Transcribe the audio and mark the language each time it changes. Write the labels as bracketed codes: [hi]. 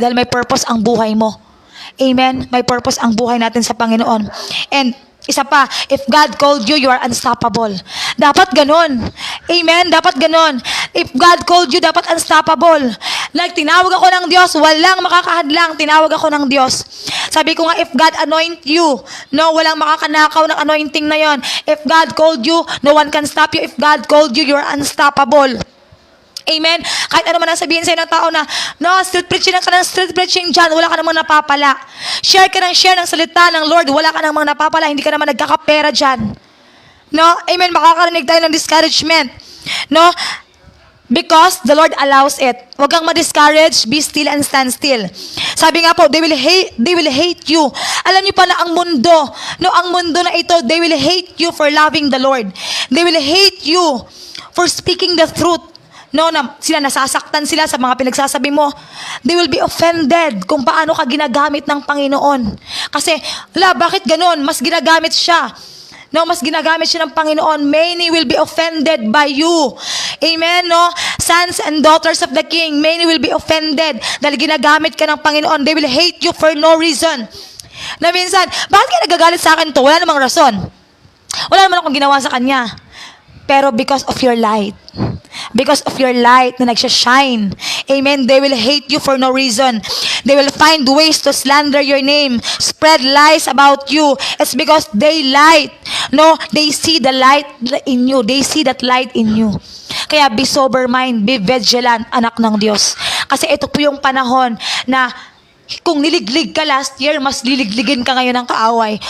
[tl] Dahil may purpose ang buhay mo. Amen. May purpose ang buhay natin sa Panginoon. And isa pa, [en] if God called you, you are unstoppable. [tl] Dapat ganon. Amen? Dapat ganon. [en] If God called you, [tl] dapat unstoppable. Like, tinawag ako ng Diyos, walang makakahadlang, tinawag ako ng Diyos. Sabi ko nga, [en] if God anoint you, [tl] no, walang makakanakaw ng anointing na yon. [en] If God called you, no one can stop you. If God called you, you are unstoppable. Amen? [tl] Kahit ano man ang sabihin sa'yo ng tao na, no, street preaching ka ng street preaching dyan, wala ka namang napapala. Share ka ng share ng salita ng Lord, wala ka namang napapala, hindi ka naman nagkakapera dyan. No? Amen? Makakarinig tayo ng discouragement. No? [en] Because the Lord allows it. [tl] Huwag kang ma-discourage, [en] be still and stand still. [tl] Sabi nga po, [en] they will hate you. [tl] Alam niyo pa na ang mundo, no, ang mundo na ito, [en] they will hate you for loving the Lord. They will hate you for speaking the truth. [tl] no, na sila nasasaktan sila sa mga pinagsasabi mo, [en] they will be offended [tl] kung paano ka ginagamit ng Panginoon. Kasi, bakit ganon? Mas ginagamit siya. No, mas ginagamit siya ng Panginoon. [en] Many will be offended by you. Amen, no? Sons and daughters of the King, many will be offended [tl] dahil ginagamit ka ng Panginoon. [en] They will hate you for no reason. [tl] Na minsan, bakit ka nagagalit sa akin to? Wala namang rason. Wala naman akong ginawa sa kanya. [en] Pero because of your light. Because of your light [tl] na nagsha-shine. [en] Amen. They will hate you for no reason. They will find ways to slander your name. Spread lies about you. It's because they light. No, they see the light in you. They see that light in you. Kaya be sober mind, be vigilant, [tl] anak ng Diyos. Kasi ito po yung panahon na kung niliglig ka last year, mas liligligin ka ngayon ng kaaway.